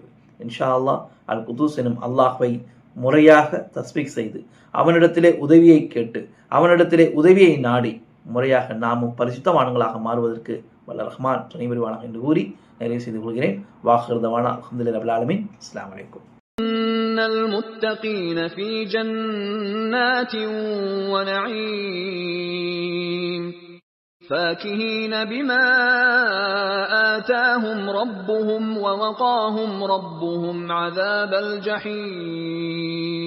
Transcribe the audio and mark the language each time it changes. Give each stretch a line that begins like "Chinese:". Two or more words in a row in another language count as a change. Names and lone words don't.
Arabic: إن شاء الله
Tamil: அல் குதூஸ் என்னும் அல்லாஹ்வை முறையாக தஸ்பீக் செய்து அவனிடத்திலே உதவியை கேட்டு அவனிடத்திலே உதவியை நாடி முறையாக நாமும் பரிசுத்தமானங்களாக மாறுவதற்கு வல்ல ரஹ்மான் துணை புரிவானாக என்று கூறி நிறைவு செய்து கொள்கிறேன்.
Arabic: وآخر دعوانا الحمد لله رب العالمين. السلام عليكم. إن المتقين في جنات ونعيم فاكهين بما آتاهم ربهم ووقاهم ربهم عذاب الجحيم